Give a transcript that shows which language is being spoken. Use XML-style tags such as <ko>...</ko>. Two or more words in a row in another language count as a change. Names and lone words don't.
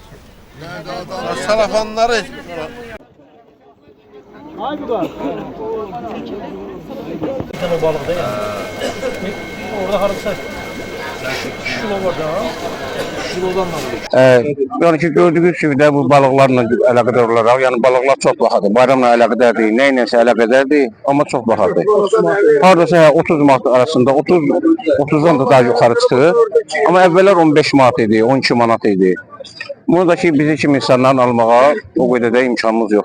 <tr>Salafanları Bir tane balık da ya. Orada harika. Kilo var da. Kilodan da var. Yani ki gördüğünüz gibi de bu balıklarla</tr> <az>əlaqədar olaraq, yəni balıqlar çox bahadır. Bayramla əlaqədar deyil, nə iləsə əlaqədar deyil, amma çox bahadır. Hardasa 30 manat arasında, 30-dan da daha yuxarı çıxır. Amma əvvəllər 15 manat idi, 12 manat idi. Bunu da ki bizim kimi insanların almağa o qədər də imkanımız yox.</az>